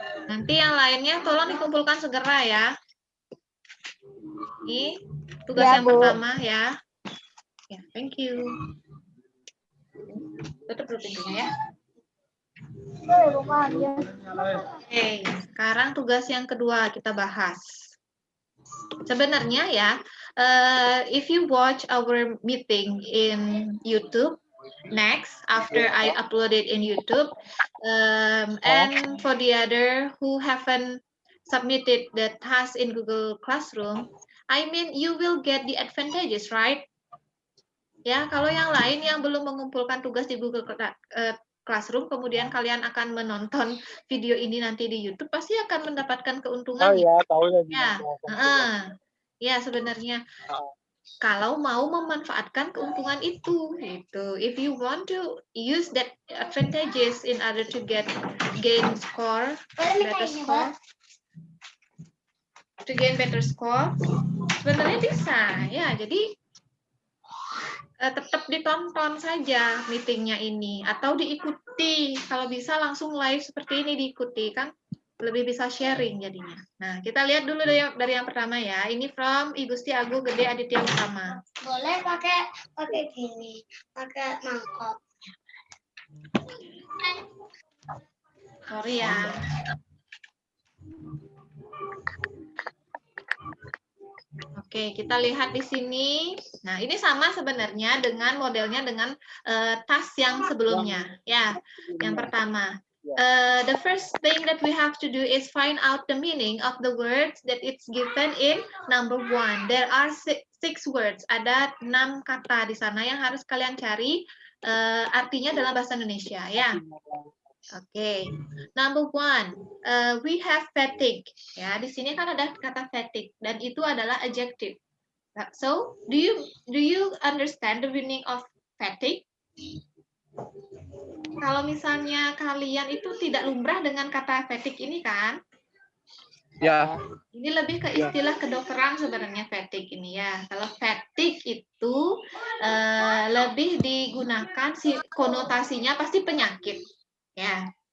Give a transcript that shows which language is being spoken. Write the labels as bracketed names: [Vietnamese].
[Indonesian] Nanti yang lainnya tolong dikumpulkan segera ya. Ini tugas yang pertama ya. Ya, [English] thank you. [Indonesian] Tutup dulu pintunya ya. Oke, sekarang tugas yang kedua kita bahas. Sebenarnya ya, [English] if you watch our meeting in YouTube, next after I upload it in YouTube, and for the other who haven't submitted the task in Google Classroom, I mean you will get the advantages, right? [Indonesian] Ya, kalau yang lain yang belum mengumpulkan tugas di Google Classroom, kemudian kalian akan menonton video ini nanti di YouTube, pasti akan mendapatkan keuntungan. Oh ya, tahu ya. Ya, sebenarnya kalau mau memanfaatkan keuntungan itu, gitu. [English] If you want to use that advantages in order to gain score, better score, to gain better score, [Indonesian] sebenarnya bisa. Ya, jadi tetap ditonton saja meetingnya ini atau diikuti, kalau bisa langsung live seperti ini diikuti, kan lebih bisa sharing jadinya. Nah, kita lihat dulu dari yang pertama ya. Ini from I Gusti Agung Gede Aditya Utama. Boleh pakai gini, pakai mangkok. Sorry ya. Oke, kita lihat di sini. Nah, ini sama sebenarnya dengan modelnya dengan task yang sebelumnya. Ya, yang pertama. [English] The first thing that we have to do is find out the meaning of the words that it's given in number 1. There are 6 words. [Indonesian] Ada 6 kata di sana yang harus kalian cari artinya dalam bahasa Indonesia. Ya. [English] Oke, number 1, we have fatigue. [Indonesian] Ya, di sini kan ada kata fatigue dan itu adalah adjective. [English] So, do you understand the meaning of fatigue? [Indonesian] Kalau misalnya kalian itu tidak lumrah dengan kata fatigue ini kan, Ya. Ini lebih ke istilah kedokteran sebenarnya fatigue ini ya. Kalau fatigue itu lebih digunakan konotasinya pasti penyakit ya.